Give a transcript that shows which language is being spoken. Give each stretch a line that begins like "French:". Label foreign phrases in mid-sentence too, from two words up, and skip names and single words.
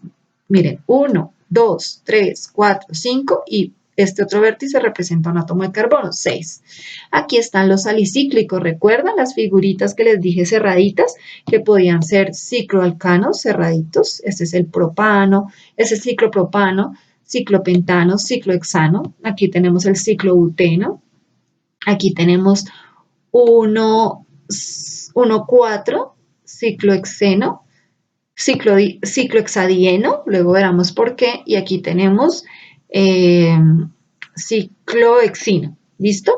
Spanish: Miren, 1, 2, 3, 4, 5 y este otro vértice representa un átomo de carbono, 6. Aquí están los alicíclicos, ¿recuerdan las figuritas que les dije cerraditas? Que podían ser cicloalcanos cerraditos, este es el propano, ese es ciclopropano, ciclopentano, ciclohexano. Aquí tenemos el ciclobuteno, aquí tenemos uno 1,4, ciclohexeno, ciclohexadieno, luego veremos por qué, y aquí tenemos ciclohexino, ¿listo?